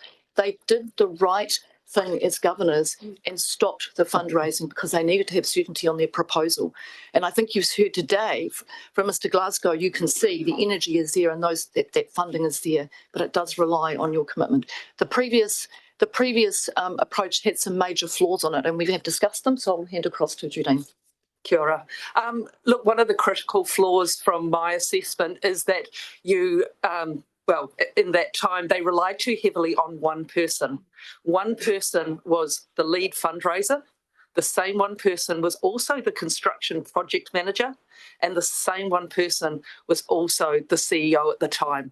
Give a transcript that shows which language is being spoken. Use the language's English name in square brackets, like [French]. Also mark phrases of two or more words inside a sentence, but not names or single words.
[English] They did the right thing as governors and stopped the fundraising because they needed to have certainty on their proposal. And I think you've heard today from Mr. Glasgow, you can see the energy is there and that funding is there, but it does rely on your commitment. The previous approach had some major flaws on it, and we have discussed them, so I'll hand across to Judine. [Māori] Kia ora. [English] Look, one of the critical flaws from my assessment is that you, in that time, they relied too heavily on one person. One person was the lead fundraiser. The same one person was also the construction project manager, and the same one person was also the CEO at the time.